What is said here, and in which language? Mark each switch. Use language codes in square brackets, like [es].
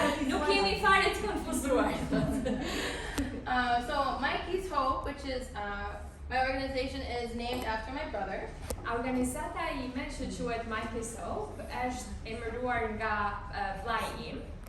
[sq] Nuk jemi fare të konfuzuar. [en] So my Peace Hope, which is my organization, is named after my brother. [sq] Organizata ime që quhet My Peace Hope është emëruar nga vllai im.